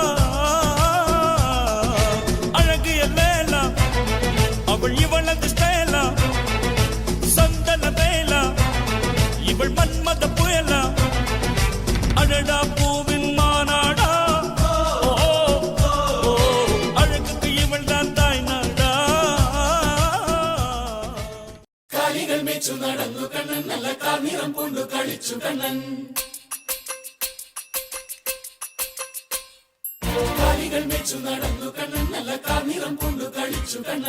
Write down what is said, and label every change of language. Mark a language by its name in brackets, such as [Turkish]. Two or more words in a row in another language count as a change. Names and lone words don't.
[Tamil] அழகு எல்ல அவள் இவளது ஸ்டைல, சந்தன வேல இவள் மன்மத புயல, அடடா பூவின் மாநாடா. அழகுக்கு இவள் தான் தாய் நாடா. [Malayalam] കാലികൾ മേച്ചു നടന്നു കണ്ണൻ, നല്ല കാർനിറം പൂണ്ടു കളിച്ചു കണ്ണൻ. കാലികൾ മേച്ചു നടന്നു കണ്ണൻ, നല്ല കാർനിറം പൂണ്ടു കളിച്ചു കണ്ണൻ.